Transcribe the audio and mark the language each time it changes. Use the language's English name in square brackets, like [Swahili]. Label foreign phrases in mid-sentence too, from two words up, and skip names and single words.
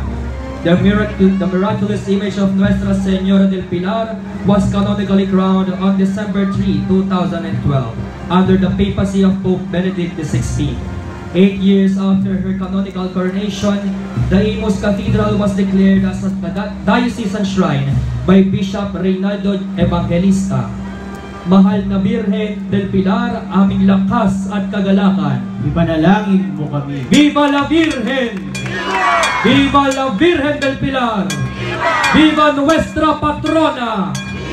[English] The miraculous image of Nuestra Señora del Pilar was canonically crowned on December 3, 2012, under the papacy of Pope Benedict XVI. 8 years after her canonical coronation, the Imus Cathedral was declared as a diocesan shrine by Bishop Reynaldo Evangelista. [Filipino] Mahal na Birhen del Pilar, aming lakas at kagalakan. Ipanalangin mo kami. [Spanish] Viva la Virgen! Viva la Virgen del Pilar! Viva Nuestra Patrona!